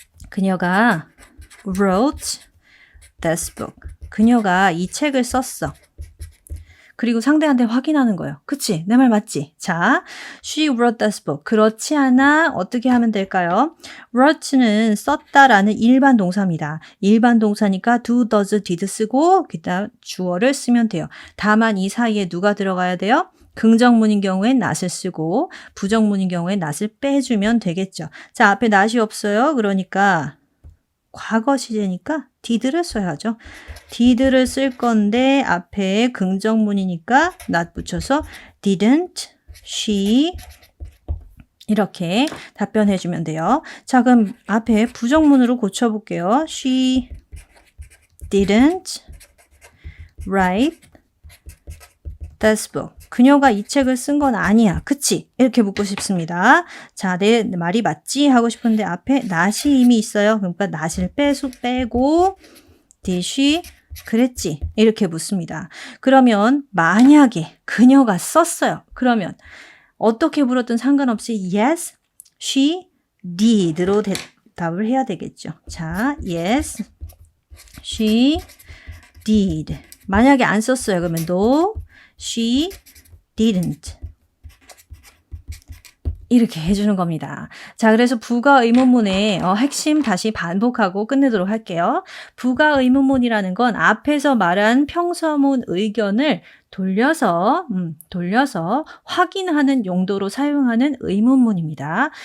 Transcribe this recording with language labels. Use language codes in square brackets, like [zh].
[en] 그녀가 wrote this book. [ko] 그녀가 이 책을 썼어. 그리고 상대한테 확인하는 거예요. 그치? 내 말 맞지? 자, she wrote this book. 그렇지 않아? 어떻게 하면 될까요? wrote는 썼다라는 일반 동사입니다. 일반 동사니까 do, does, did 쓰고 그다음 주어를 쓰면 돼요. 다만 이 사이에 누가 들어가야 돼요? 긍정문인 경우엔 not을 쓰고 부정문인 경우엔 not을 빼주면 되겠죠. 자, 앞에 not이 없어요. 그러니까 과거 시제니까 did를 써야죠. did를 쓸 건데 앞에 긍정문이니까 not 붙여서 didn't she 이렇게 답변해주면 돼요. 자, 그럼 앞에 부정문으로 고쳐볼게요. [en] She didn't write this book. [ko] 그녀가 이 책을 쓴 건 아니야. 그치? 이렇게 묻고 싶습니다. 자, 내 말이 맞지? 하고 싶은데 앞에 not이 이미 있어요. 그러니까 not을 빼고 did she? 그랬지? 이렇게 묻습니다. 그러면 만약에 그녀가 썼어요. 그러면 어떻게 물었든 상관없이 yes, she did 로 대답을 해야 되겠죠. 자, yes, she did. 만약에 안 썼어요. [en] 그러면 no, she didn't. [ko] 이렇게 해주는 겁니다. 자, 그래서 부가 의문문의 핵심 다시 반복하고 끝내도록 할게요. 부가 의문문이라는 건 앞에서 말한 평서문 의견을 돌려서 확인하는 용도로 사용하는 의문문입니다.